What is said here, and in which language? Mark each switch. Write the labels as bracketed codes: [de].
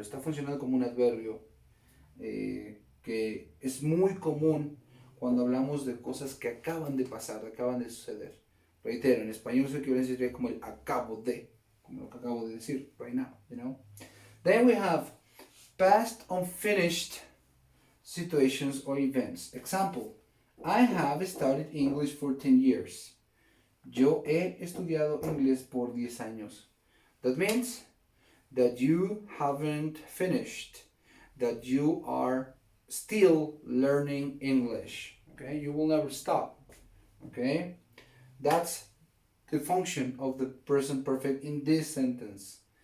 [es] Está funcionando como un adverbio que es muy común cuando hablamos de cosas que acaban de pasar, acaban de suceder. Reitero, en español su equivalencia sería como el acabo de, como lo que acabo de decir, [en] right now, Then we have past unfinished situations or events. Example, I have studied English for 10 years. [es] Yo he estudiado inglés por 10 años. [en] That means that you haven't finished, that you are still learning English. Okay, you will never stop. Okay, that's the function of the present perfect in this sentence.